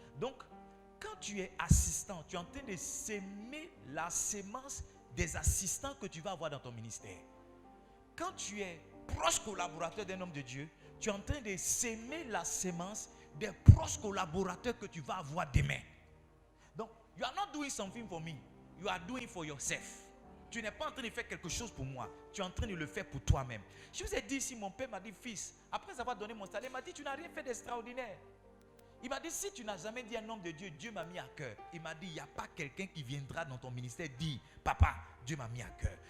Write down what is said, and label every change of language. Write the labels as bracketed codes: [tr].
[fr] Donc, quand tu es assistant, tu es en train de s'aimer la sémence des assistants que tu vas avoir dans ton ministère. Quand tu es proche collaborateur d'un homme de Dieu, tu es en train de s'aimer la sémence des proches collaborateurs que tu vas avoir demain. [en] Donc, you are not doing something for me. You are doing for yourself. [fr] Tu n'es pas en train de faire quelque chose pour moi. Tu es en train de le faire pour toi-même. Je vous ai dit ici, mon père m'a dit, fils, après avoir donné mon salaire, il m'a dit, tu n'as rien fait d'extraordinaire. Il m'a dit, si tu n'as jamais dit un homme de Dieu, Dieu m'a mis à cœur. Il m'a dit, il n'y a pas quelqu'un qui viendra dans ton ministère dire, papa, Dieu m'a mis à cœur.